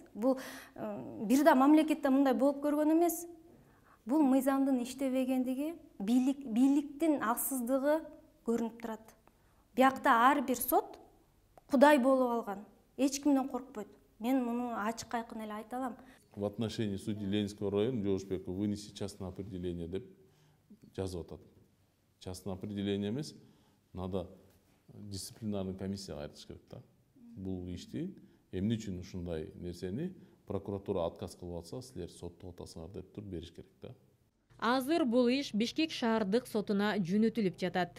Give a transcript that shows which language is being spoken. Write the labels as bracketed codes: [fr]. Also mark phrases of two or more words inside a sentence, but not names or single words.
[ky] Бул бир да мамлекетте мындай болуп көргөн эмес. Бул мыйзамдын иштебегендиги, бийликтин алсыздыгы көрүнүп турат. Биякта ар бир сот кудай болуп алган. Эч кимден коркпойт. Мен муну ачык айкын эле айта алам. [ru] В отношении судьи Ленинского района Жоошбекова вынеси частное определение [ky] деп жазып атат. [ru] Частное определение [ky] эмес, [ru] надо дисциплинарный [ky] комиссияга айтыш керек да. Бул ишти эмне үчүн ушундай нерсени прокуратура отказ кылып атса, силер соттоп атасыңар деп туруп бериш керек да. Азыр бул иш Бишкек шаардык сотуна жөнөтүлүп жатат.